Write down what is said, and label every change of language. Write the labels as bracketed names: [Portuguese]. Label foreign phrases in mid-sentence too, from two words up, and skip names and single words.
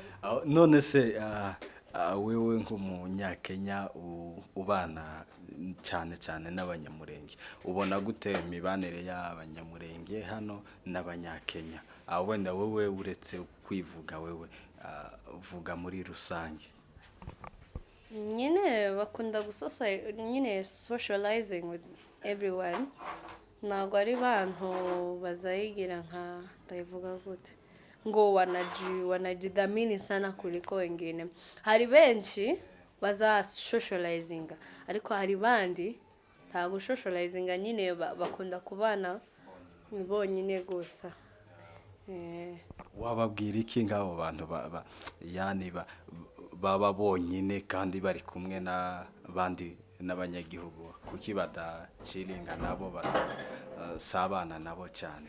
[Kinyarwanda] none se wewe nk'umunyakenya ubana cyane n'abanyamurenge, ubona gute imibanire y'abanyamurenge hano n'abanyakenya? Wenda wowe uretse kwivuga, wewe vuga muri rusange. Nyine bakunda nyine [English] socializing with everyone. [Kinyarwanda] Ntabwo ari bantu bazayigira nka ndayivuga gute ngo [Swahili] wanajidhamini sana kuliko wengine. [Kinyarwanda] Hari benshi baza socializing, ariko hari bandi ntabwo socializing, nyine bakunda kubana bonyine gusa. Wababwira iki ngabo bantu yani baba bonyine kandi bari kumwe n'abandi n'abanyagihugu, kuki badaciringa nabo sabana nabo cyane?